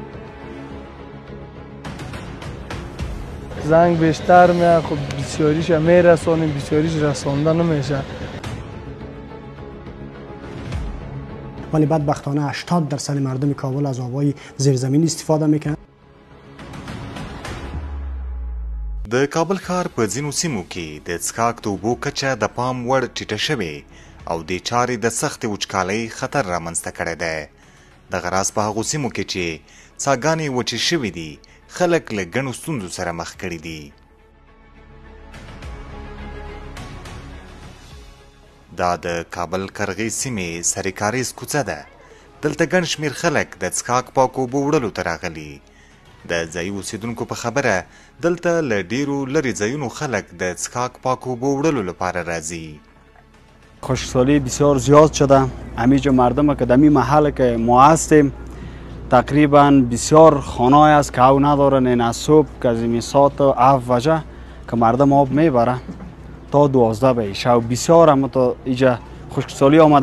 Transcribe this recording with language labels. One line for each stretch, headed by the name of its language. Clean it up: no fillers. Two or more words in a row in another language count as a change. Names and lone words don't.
Persian: زنگ بیشتر میاد، خب بسیاریش میرسانیم، بسیاریش رسانده نمیشه. ولی بدبختانه 80% مردم کابل از آبای زیرزمین استفاده میکنن.
Pashto: د کابل ښار په ځینو سیمو کې د څښاک د اوبو کچه د پام وړ ټیټه شوې او دې چارې د سختې وچکالۍ خطر رامنځته کړی دی. دغه راز په هغو سیمو کې چې څاګانې وچې شوې دي خلک له ګڼو ستونزو سره مخ کړي دي. دا د کابل کرغې سیمې سرکاریز کوڅه ده. دلته ګڼ شمېر خلک د څښاک پاکو اوبو وړلو ته راغلي. د ځایي اوسېدونکو په خبره دلته له ډیرو لرې ځایونو خلک د څښاک پاکو اوبو وړلو لپاره راځي.
Persian: خشکسالی بسیار زیاد شده. همینجا مردم که دمی محل که ما هستیم تقریبا بسیار خانه‌ای است که او ندارن. این از صبح که از این ساعت 7 وجه که مردم آب میبره تا 12 به شب بسیار هم تا اینجا خشکسالی آمده.